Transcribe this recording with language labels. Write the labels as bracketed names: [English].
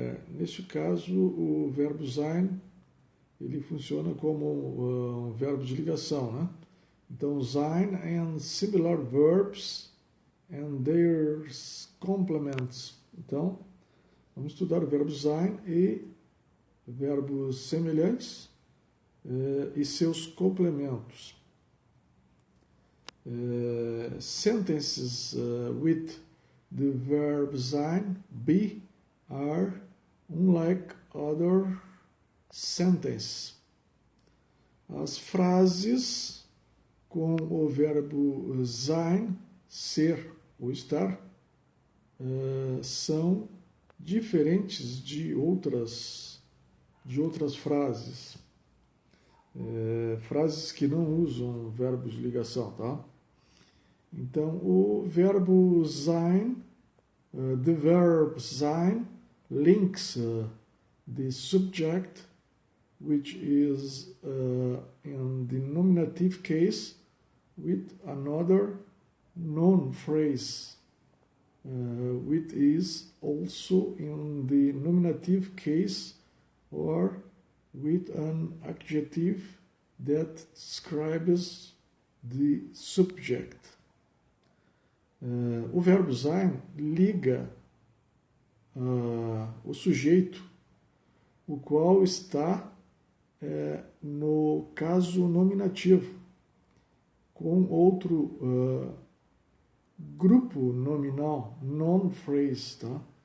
[Portuguese] Neste caso, o verbo sein ele funciona como um verbo de ligação, né? [English] Então, sein and similar verbs and their complements. [Portuguese] Então, vamos estudar o verbo sein e verbos semelhantes e seus complementos. [English] Sentences with the verb sein, be, are unlike other sentences. [Portuguese] As frases com o verbo sein, ser ou estar, são diferentes de outras frases. Frases que não usam verbos de ligação, tá? Então, o verbo sein, [English] the verb sein, links the subject, which is in the nominative case, with another noun phrase, which is also in the nominative case, or with an adjective that describes the subject. [Portuguese] O verbo sein liga o sujeito, o qual está no caso nominativo, com outro grupo nominal, noun phrase, tá?